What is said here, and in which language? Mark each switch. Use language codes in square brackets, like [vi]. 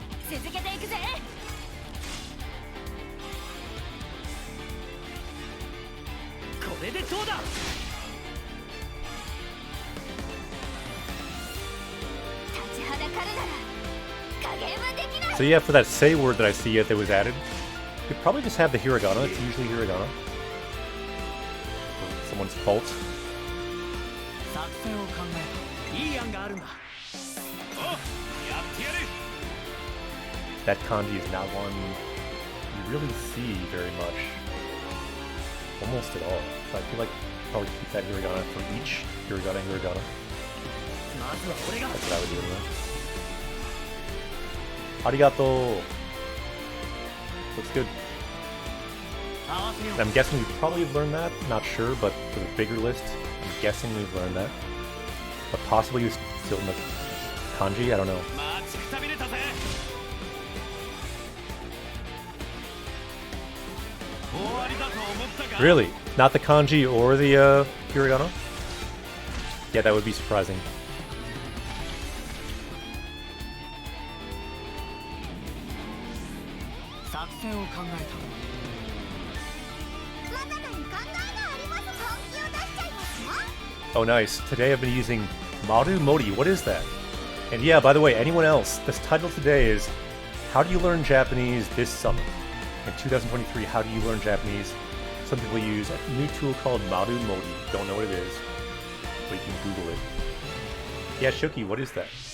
[ja] 続けていくぜ。これでどうだ。立ちはだかるなら加減はできない。 [en] So yeah, for that say word that I see that was added, you could probably just have the hiragana. It's usually hiragana. Someone's fault. [ja] 作戦を考えたいい案があるんだ。お、やってやる。 [en] That kanji is not one you really see very much. Almost at all. So I feel like probably keep that hiragana for each hiragana. [ja] まずは俺が。 [en] That's what I would do anyway. Arigato. Looks good. [ja] 合わせよう。 [en] I'm guessing we probably have learned that. Not sure, but for the bigger list, I'm guessing we've learned that. But possibly it's still in the kanji. I don't know. [ja] 待ちくたびれたぜ。終わりだと思ったか。 [en] Really? Not the kanji or the hiragana? Yeah, that would be surprising. [ja] 作戦を考えまだ何考えがあります。本気を出しちゃいますよ。 [en] Oh, nice. Today I've been using Maru Modi. What is that? And yeah, by the way, anyone else, this title today is How Do You Learn Japanese This Summer? In 2023, how do you learn Japanese? Some people use a new tool called Maru Modi. Don't know what it is, but you can Google it. Yeah, Shuki, what is that?